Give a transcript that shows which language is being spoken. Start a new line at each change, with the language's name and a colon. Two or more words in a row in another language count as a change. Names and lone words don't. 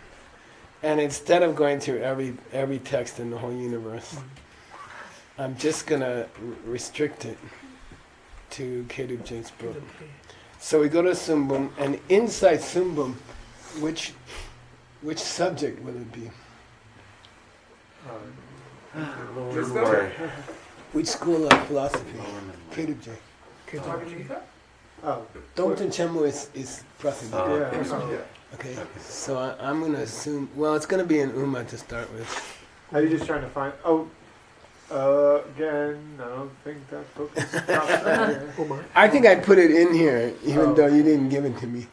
English: And instead of going through every text in the whole universe, I'm just going to restrict it to Kedub Jain's book. So we go to Sumbum, and inside Sumbum, which subject will it be? Just Lord. Which school of philosophy? Kedub Jain. Oh. Dongten Chemu is Prasad. Oh, Yeah. okay. Yeah. Okay, so I'm going to assume, well, it's going to be an Uma to start with. Are you just trying to find? Again, I don't think that book is here. Umar. I think I put it in here, even Oh. though you didn't give it to me.